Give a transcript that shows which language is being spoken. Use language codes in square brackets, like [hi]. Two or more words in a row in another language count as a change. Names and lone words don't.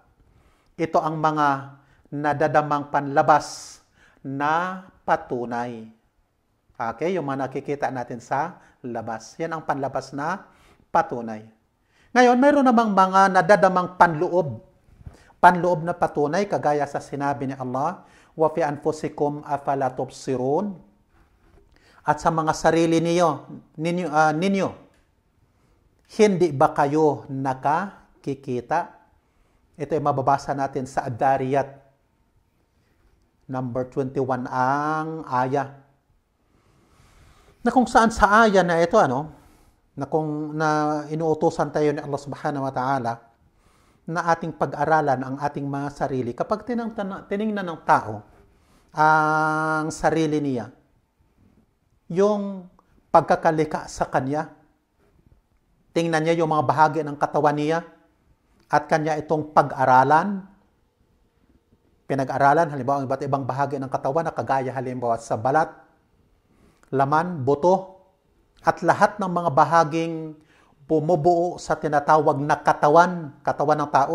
[tl] Ito ang mga nadadamang panlabas na patunay. Okay, yung mga nakikita natin sa labas. Yan ang panlabas na patunay. Ngayon, mayroon namang mga nadadamang panloob. Panloob na patunay, kagaya sa sinabi ni Allah, [ar] وفي أنفسكم أفلا تبصرون. [tl] At sa mga sarili ninyo, hindi ba kayo nakakikita? Ito ay mababasa natin sa Ad-Dariyat, number 21 ang aya. Na kung saan sa aya na ito, na inuutosan tayo ni Allah [ar] سبحانه وتعالى [tl] na ating pag-aralan ang ating mga sarili. Kapag tiningnan ng tao ang sarili niya, yung pagkakalika sa kanya, tingnan niya yung mga bahagi ng katawan niya at kanya itong pag-aralan, pinag-aralan, halimbawa ang iba't ibang bahagi ng katawan na kagaya halimbawa sa balat, laman, buto, at lahat ng mga bahaging bumubuo sa tinatawag na katawan ng tao.